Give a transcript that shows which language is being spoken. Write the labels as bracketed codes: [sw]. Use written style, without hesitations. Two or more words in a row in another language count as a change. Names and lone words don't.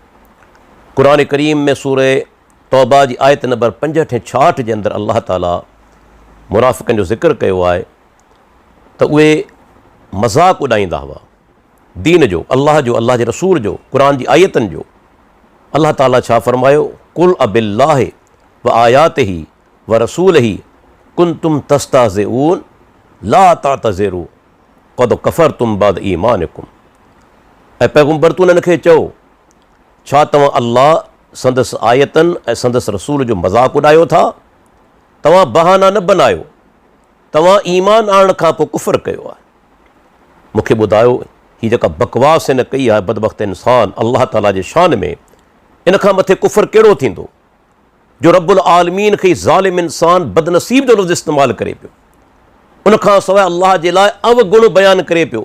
[sd] क़ुरान करीम में सूरह तौबा जी आयत नंबर 65 ऐं 66 जे अंदरि अल्लाह ताला मुनाफ़िक़नि जो ज़िक्र कयो आहे त उहे मज़ाक उॾाईंदा हुआ दीन जो, अल्लाह जो, अल्लाह जे रसूल जो, क़ुरान जी आयतनि जो। अल्लाह ताला छा फ़रमायो, [ar] قل أبالله وآياته ورسوله كنتم تستهزئون لا تعتذروا قد كفرتم بعد إيمانكم. [sd] ऐं पैगम्बर तूं हिनखे चओ, छा तव्हां अल्लाह संदसि आयतनि ऐं संदसि रसूल जो मज़ाक उॾायो था? तव्हां बहाना न बनायो, तव्हां ईमान आणण खां पोइ कुफ़र कयो आहे। मूंखे ॿुधायो हीअ जेका बकवास हिन कई आहे बदबख़्त इंसान अल्लाह ताला जे शान में, इन खां मथे कुफ़र कहिड़ो थींदो जो [ar] رب العالمين [sd] खे ज़ालिम इंसान बदनसीब जो लफ़्ज़ इस्तेमालु करे पियो, उनखां सवाइ अल्लाह जे लाइ अवगुण बयानु करे पियो।